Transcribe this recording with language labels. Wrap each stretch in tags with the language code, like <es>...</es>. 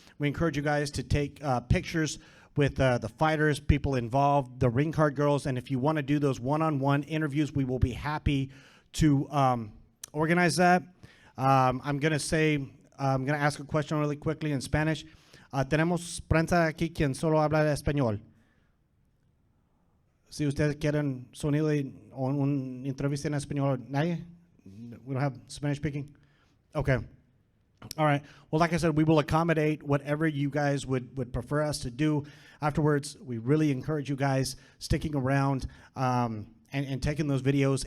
<en>We encourage you guys to take pictures with the fighters, people involved, the ring card girls, and if you want to do those one-on-one interviews, we will be happy to organize that. I'm going to ask a question really quickly in Spanish.</en> <es>Tenemos prensa aquí quien solo habla español. Si ustedes quieren sonido o una entrevista en español, ¿nadie?</es> <en>We don't have Spanish speaking? Okay. All right. Well, like I said, we will accommodate whatever you guys would prefer us to do. Afterwards, we really encourage you guys sticking around and taking those videos.</en>